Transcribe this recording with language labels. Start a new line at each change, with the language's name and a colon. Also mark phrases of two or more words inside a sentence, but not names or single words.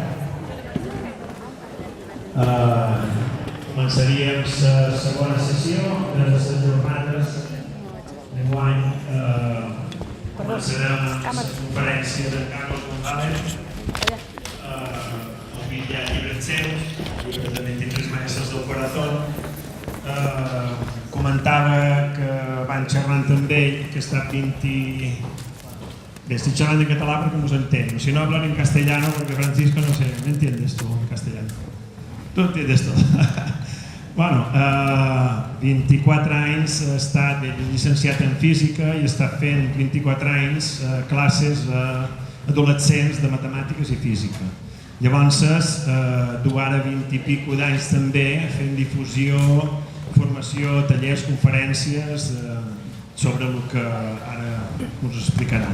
Catalan: Començaríem la segona sessió de les jornades d'enguany. Començarem amb la conferència de Carlos González, el vídeo ja llibres seus, llibres de 23 maestros del corazón. Comentava que van xerrant amb ell, que està 20... Bé, estic xerrant en català perquè no s'entén.
Spanish: Si no, hablan en castellano porque Francisco no sé, ¿me entiendes tú en castellano? Tú entiendes todo.
Catalan: Bueno, 24 anys ha estat llicenciat en física i està fent 24 anys classes adolescents de matemàtiques i física. Llavors, du ara 20 i pico d'anys també fent difusió, formació, tallers, conferències sobre el que ara us explicarà.